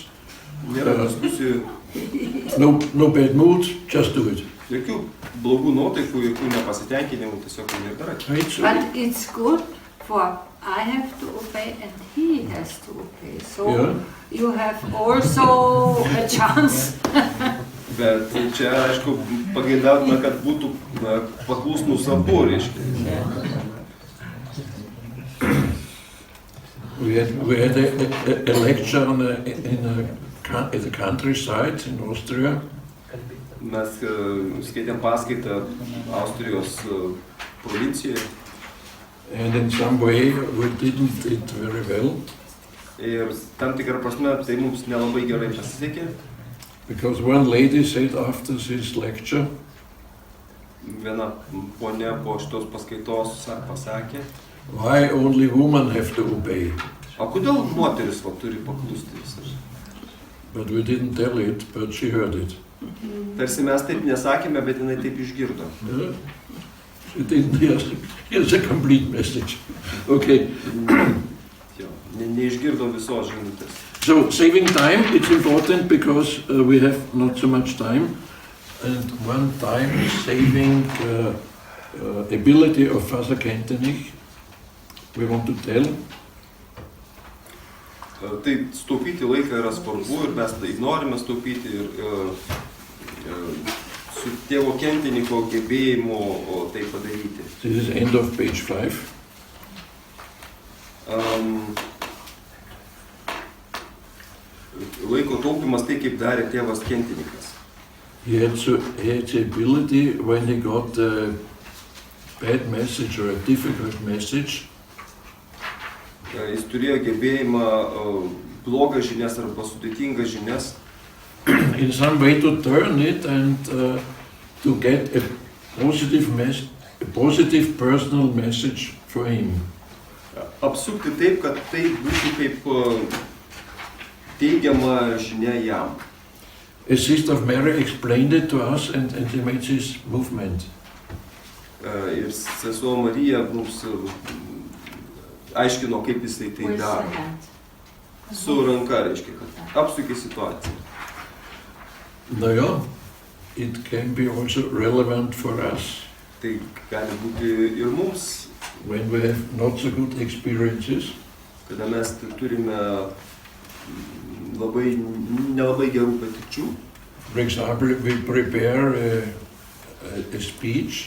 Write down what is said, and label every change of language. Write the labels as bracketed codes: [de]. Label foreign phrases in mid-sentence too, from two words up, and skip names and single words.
[lt] Nėra diskusijų, [en] no bad mood, just do it. [lt] jokių blogų nuotaikų, jokių nepasitenkinimų, tiesiog ir darai. [en] But it's good for I have to obey and he has to obey. So Yeah. you have also a chance. [lt] Bet čia, aišku, pageidautina, kad būtų paklusnus abu, reiškia. [en] We had a lecture at the countryside in Austria. [lt] Mes skaitėm paskaitą Austrijos provincijoje [en] And in some way we didn't do it very well, [lt] ir tam tikrą prasme tai mums nelabai gerai pasisekė. [en] because one lady said after this lecture, [lt] Viena ponia po šitos paskaitos pasakė, [en] why only women have to obey? [lt] o kodėl moteris turi paklusti visas? [en] But we didn't tell it, but she heard it. [lt] Tarsi mes taip nesakėme, bet jinai taip išgirdo. [en] Yeah. She didn't hear the complete message. Okay, [lt] Jo, neišgirdo visos žinutės. [en] so saving time, it's important because we have not so much time. And one time saving ability of Father Kentenich, we want to tell. [lt] Tai staupyti laiką yra svarbu ir mes tai norime staupyti ir su tėvo Kenteniko gebėjimu tai padaryti. [en] This is end of page 5. [lt] Laiko taupimas tai, kaip darė tėvas Kentenikas. [en] He had the ability when he got a bad message or a difficult message, [lt] Jis turėjo gebėjimą blogą žinias arba sudėtingas žinias [en] in some way to turn it and to get a positive personal message for him. [lt] apsukti taip, kad tai būtų kaip teigiama žinia jam. [en] A sister of Mary explained it to us and he made this movement. [lt] Ir sesuo Marija mums aiškino, kaip jisai tai [en] With the [lt] daro. [en] hand. [lt] Su ranka, reiškia, kad apsukė situaciją. [en] Now, yeah, it can be also relevant for us [lt] Tai gali būti ir mums, [en] when we have not so good experiences. [lt] kada mes turime nelabai gerų patirčių. [en] For example, we prepare a speech